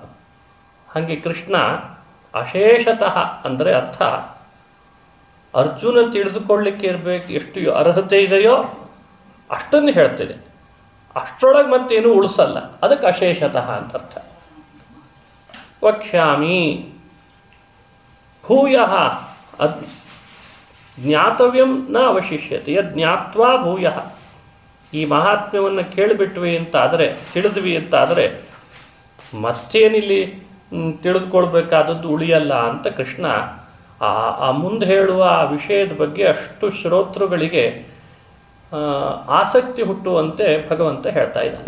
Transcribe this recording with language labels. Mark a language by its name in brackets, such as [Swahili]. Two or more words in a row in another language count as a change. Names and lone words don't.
[Kannada] ಹಾಗೆ ಕೃಷ್ಣ ಅಶೇಷತಃ ಅಂದರೆ ಅರ್ಥ ಅರ್ಜುನ ತಿಳಿದುಕೊಳ್ಳಿಕ್ಕೆ ಇರಬೇಕು ಎಷ್ಟು ಅರ್ಹತೆ ಇದೆಯೋ ಅಷ್ಟನ್ನು ಹೇಳ್ತೇನೆ, ಅಷ್ಟರೊಳಗೆ ಮತ್ತೇನು ಉಳಿಸಲ್ಲ. ಅದಕ್ಕೆ ಅಶೇಷತಃ ಅಂತ ಅರ್ಥ. [Sanskrit] ವಕ್ಷ್ಯಾಮಿ ಭೂಯಃ ಜ್ಞಾತವ್ಯಂ ನ ಅವಶಿಷ್ಯತೆ ಯಜ್ಞಾತ್ವಾ ಭೂಯಃ. [Kannada] ಈ ಮಹಾತ್ಮ್ಯವನ್ನು ಕೇಳಿಬಿಟ್ವಿ ಅಂತಾದರೆ, ತಿಳಿದ್ವಿ ಅಂತಾದರೆ ಮತ್ತೇನಿಲ್ಲಿ ತಿಳಿದುಕೊಳ್ಬೇಕಾದದ್ದು ಉಳಿಯಲ್ಲ ಅಂತ ಕೃಷ್ಣ ಆ ಮುಂದೆ ಹೇಳುವ ಆ ವಿಷಯದ ಬಗ್ಗೆ ಅಷ್ಟು ಶ್ರೋತೃಗಳಿಗೆ ಆಸಕ್ತಿ ಹುಟ್ಟುವಂತೆ ಭಗವಂತ ಹೇಳ್ತಾ ಇದ್ದಾನೆ.